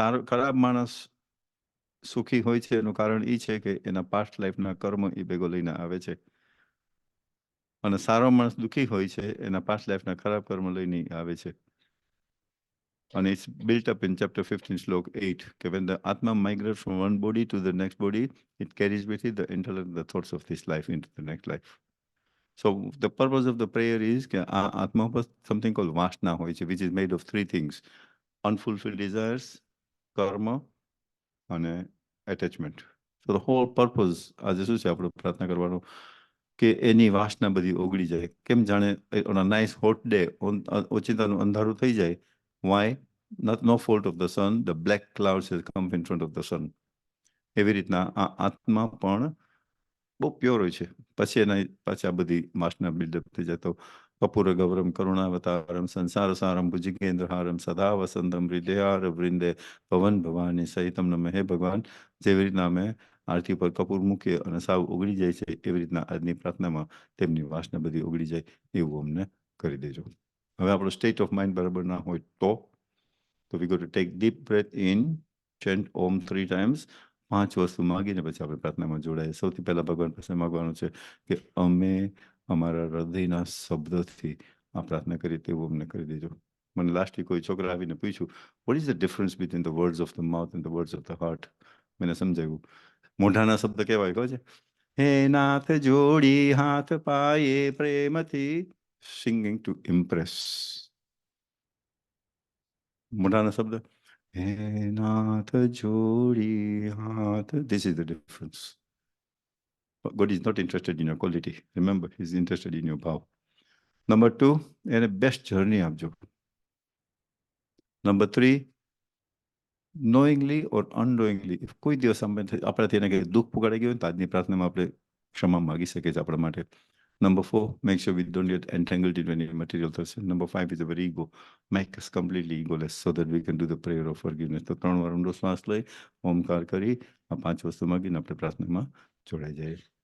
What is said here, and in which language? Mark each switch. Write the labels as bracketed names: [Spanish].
[Gujarati] ખરાબ માણસ સુખી હોય છે એનું કારણ એ છે કે એના પાસ્ટ લાઈફના કર્મ એ ભેગો લઈને આવે છે, અને સારો માણસ દુઃખી હોય છે એના પાસ્ટ લાઈફના ખરાબ કર્મ લઈને આવે છે. [English] And it's built up in chapter 15, slok 8, that when the Atma migrates from one body to the next body, it carries with it the intellect, the thoughts of this life into the next life. So the purpose of the prayer is that Atma has something called Vasna, which is made of three things: unfulfilled desires, karma, and attachment. So the whole purpose, [Gujarati] આજે શું છે આપણે પ્રાર્થના કરવાનો કે એની વાસના બધી ઓગળી જાય. કેમ જાણે [English] on a nice hot day [Gujarati] ઓચિંતાનું અંધારું થઈ જાય. [English] Why? No fault of the sun, the black clouds has come in front of the sun. [Gujarati] એવી રીતના આ આત્મા પણ બહુ પ્યોર હોય છે, પછી એના પાછી આ બધી વાસના બિલ્ડઅપ થઈ જાય. તો [Sanskrit] કપૂર ગૌરમ કરુણાવતારમ સંસાર સારમ ભુજિગેન્દ્રહારમ સદા વસંતમ હૃદયાર વૃંદે પવન ભવાની સહિતમ નમે. [Gujarati] હે ભગવાન, જેવી રીતના અમે આરતી પર કપૂર મૂકીએ અને સાવ ઓગળી જાય છે, એવી રીતના આજની પ્રાર્થનામાં તેમની વાસના બધી ઓગળી જાય એવું અમને કરી દેજો. હવે આપણો સ્ટેટ ઓફ માઇન્ડ બરાબર ના હોય તો [English] we got to take deep breath in, chant Om 3 times, [Gujarati] 5 વસ્તુ માગીને પછી આપણે પ્રાર્થનામાં જોડાઈએ. સૌથી પહેલા ભગવાન પાસે માગવાનું છે કે અમે અમારા હૃદયના શબ્દથી આ પ્રાર્થના કરીએ તેવું અમને કરી દેજો. મને લાસ્ટ કોઈ છોકરા આવીને પૂછ્યું, [English] what is the difference between the words of the mouth and the words of the heart? [Gujarati] મને સમજાવ્યું. મોઢાના શબ્દ કેવાય કહો છે, હે નાથ જોડી હાથ પાયે પ્રેમથી, [English] Singing to impress. [Gujarati] મોઢાના શબ્દ હે નાથ જોડી હાથ, [English] this is the difference. But God is not interested in your quality. Remember, He is interested in your power. Number 2, [Gujarati] એને [English] best journey આપજો. Number 3, knowingly or unknowingly, if [Gujarati] કોઈ દિવસ આપણાથી એને કંઈ દુઃખ પુગાડી ગયું તો આજની પ્રાર્થનામાં આપણે ક્ષમા માગી શકીએ છીએ આપણા માટે. [English] Number 4, make sure we don't get entangled in any material thoughts. Number 5 is our ego. Make us completely egoless so that we can do the prayer of forgiveness. [Gujarati] તો 3 વાર ઊંડો શ્વાસ લઈ ઓમકાર કરી આ 5 વસ્તુ માગીને આપણે પ્રાર્થનામાં જોડાઈ જઈએ.